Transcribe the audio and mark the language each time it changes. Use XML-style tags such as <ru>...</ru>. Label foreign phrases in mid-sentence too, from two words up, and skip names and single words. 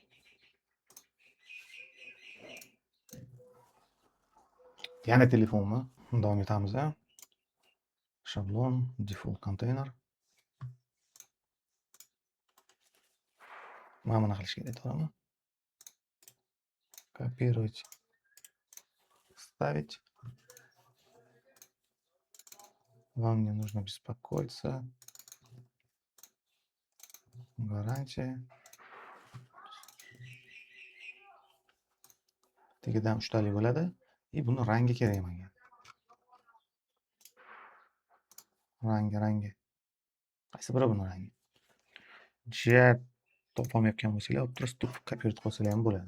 <uz>Yana telefonmi? Davom etamiz. Shablon, default container. Mana buni qilish kerak, to'g'rimi?</uz> <ru>Копировать. Ставить. Вам не нужно беспокоиться. Гарантия.</ru> <uz>Tagidan 3 talik bo'ladi. Buni rangi kerak menga. Rangi. Qaysi biri buni rangi? Jet topolmayotgan bo'lsanglar, o'tirib kopировать qilsanglar ham bo'ladi.</uz>